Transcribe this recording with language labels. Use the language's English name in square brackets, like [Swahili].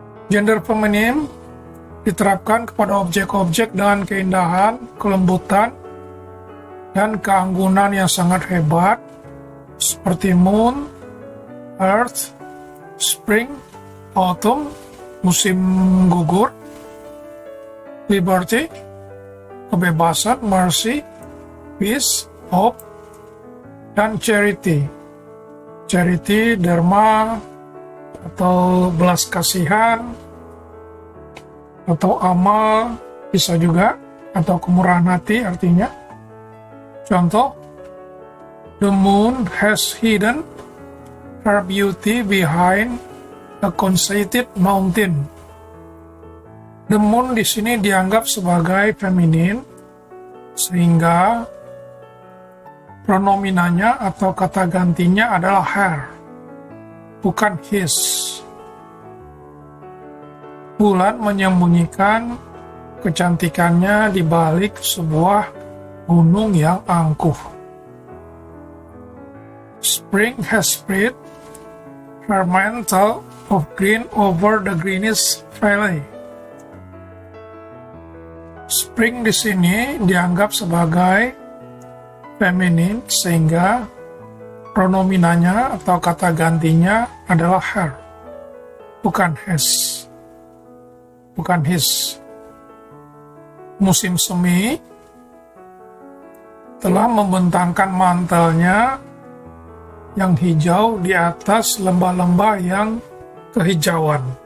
[Indonesian] Gender feminim diterapkan kepada objek-objek dengan keindahan, kelembutan, dan keanggunan yang sangat hebat, seperti moon, earth, spring, autumn, musim gugur, liberty, kebebasan, mercy, peace, hope, dan charity. Charity, dharma, atau belas kasihan, atau amal, bisa juga, atau kemurahan hati artinya. [English] Contoh, the moon has hidden her beauty behind a conceited mountain. [Indonesian] The moon di sini dianggap sebagai feminin, sehingga pronominanya atau kata gantinya adalah her, bukan his. Bulan menyembunyikan kecantikannya di balik sebuah gunung yang angkuh. [English] Spring has spread her mantle of green over the greenish valley. [Indonesian] Spring di sini dianggap sebagai feminin, sehingga pronominanya atau kata gantinya adalah her, bukan his. Bukan his. Musim semi telah membentangkan mantelnya yang hijau di atas lembah-lembah yang kehijauan.